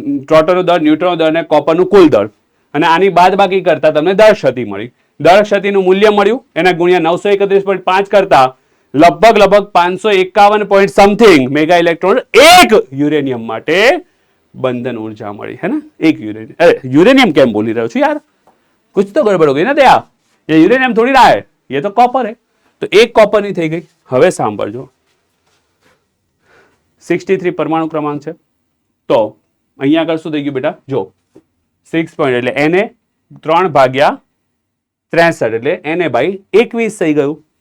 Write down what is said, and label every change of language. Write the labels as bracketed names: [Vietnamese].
[Gujarati] પ્રોટોનનો દળ, ન્યુટ્રોનનો દળ અને કોપરનું કુલ દળ, અને આની બાદબાકી કરતા તમને દળ ક્ષતિ મળી. દળ ક્ષતિનું મૂલ્ય મળ્યું, એના ગુણ્યા 931.5 કરતા લગભગ 551 પોઈન્ટ સમથિંગ મેગા ઇલેક્ટ્રોન એક યુરેનિયમ માટે બંધન ઉર્જા મળી. [Hindi] है ना, एक यूरेनियम. अरे यूरेनियम [Gujarati] કેમ બોલી રહ્યો છું યાર, [Hindi] कुछ तो गड़बड़ हो गई ना दया. ये यूरेनियम थोड़ी रहा है, ये तो कॉपर है. तो एक कॉपर [Gujarati] ની થઈ ગઈ. હવે સાંભળજો, 63 પરમાણુ ક્રમાંક છે. તો અહીંયા આગળ શું થઈ ગયું બેટા, જો 6 પોઈન્ટ એટલે Na 3/63 એટલે Na/21 થઈ ગયું.